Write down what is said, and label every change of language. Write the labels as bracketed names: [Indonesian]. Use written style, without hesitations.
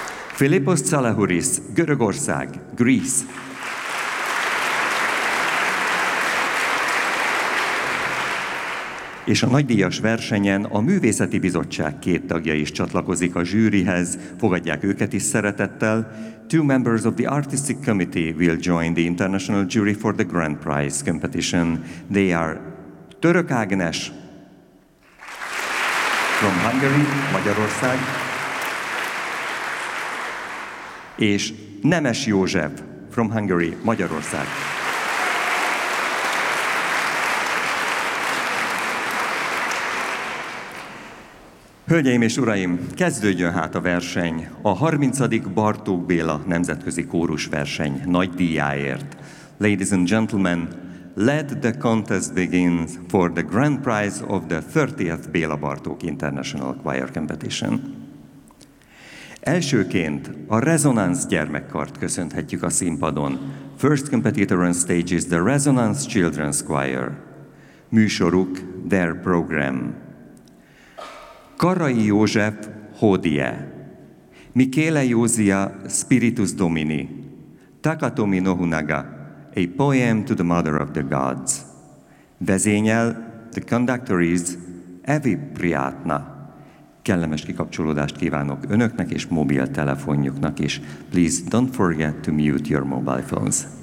[Hungarian] Filippos Szalahuris, Görögország, Greece. És a nagydíjas versenyen a Művészeti Bizottság két tagja is csatlakozik a zsűrihez, fogadják őket is szeretettel. [English] Two members of the Artistic Committee will join the International Jury for the Grand Prize Competition. They are Török Ágnes from Hungary, Magyarország, és Nemes József from Hungary, Magyarország. [Hungarian] Hölgyeim és uraim, kezdődjön hát a verseny a 30. Bartók Béla Nemzetközi Kórus Verseny nagy díjáért. [English] Ladies and gentlemen, let the contest begin for the grand prize of the 30th Béla Bartók International Choir Competition. [Hungarian] Elsőként a Resonance gyermekkart köszönhetjük a színpadon. [English] First competitor on stage is the Resonance Children's Choir. [Hungarian] Műsoruk, [English] their program. [Hungarian] Karai József, Hódie, Michele Józia, Spiritus Domini, Takatomi Nohunaga, A Poem to the Mother of the Gods. [English] Vezényel, the conductor is, Avib Priyatna. [Hungarian] Kellemes kikapcsolódást kívánok önöknek és mobiltelefonjuknak is. [English] Please don't forget to mute your mobile phones.